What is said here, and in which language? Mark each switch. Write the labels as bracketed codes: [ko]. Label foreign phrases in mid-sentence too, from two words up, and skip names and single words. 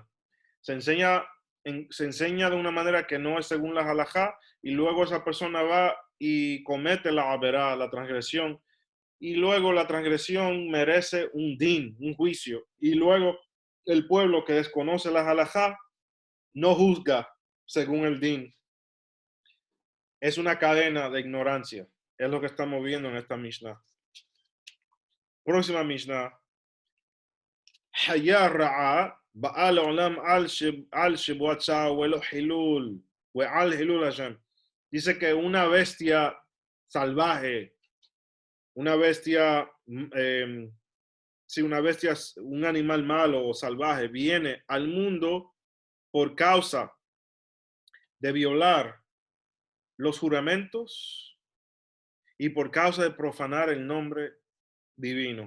[es] Se enseña de una manera que no es según la halajá y luego esa persona va y comete la averá, la transgresión, y luego la transgresión merece un din, un juicio, y luego el pueblo que desconoce la halajá no juzga según el din. Es una cadena de ignorancia, es lo que estamos viendo en esta Mishnah. Próxima Mishnah. [he] חיה רעה באה לעולם על שבועת שוא ועל חילול ועל חילול השם. [es] Dice que una bestia salvaje, una bestia si una bestia, un animal malo o salvaje viene al mundo por causa de violar los juramentos y por causa de profanar el nombre divino.